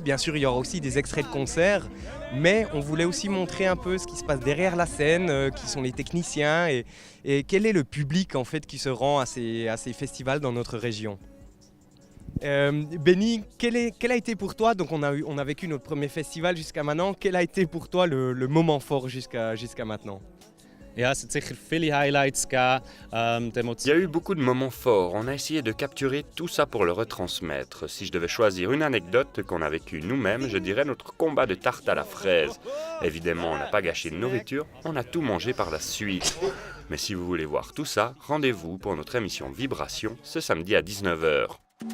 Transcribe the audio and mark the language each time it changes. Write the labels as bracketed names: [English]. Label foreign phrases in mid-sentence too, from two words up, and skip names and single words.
[French] Bien sûr, il y aura aussi des extraits de concerts, mais on voulait aussi montrer un peu ce qui se passe derrière la scène, qui sont les techniciens et quel est le public en fait qui se rend à ces festivals dans notre région. Benny, quel a été pour toi, donc on a vécu notre premier festival jusqu'à maintenant, quel a été pour toi le moment fort jusqu'à maintenant? [German] Ja, es hat sicher viele Highlights gegeben. [French] Il y a eu beaucoup de moments forts, on a essayé de capturer tout ça pour le retransmettre. Si je devais choisir une anecdote qu'on a vécue nous-mêmes, je dirais notre combat de tarte à la fraise. Évidemment, on n'a pas gâché de nourriture, on a tout mangé par la suite. Mais si vous voulez voir tout ça, rendez-vous pour notre émission Vibration ce samedi à 19h.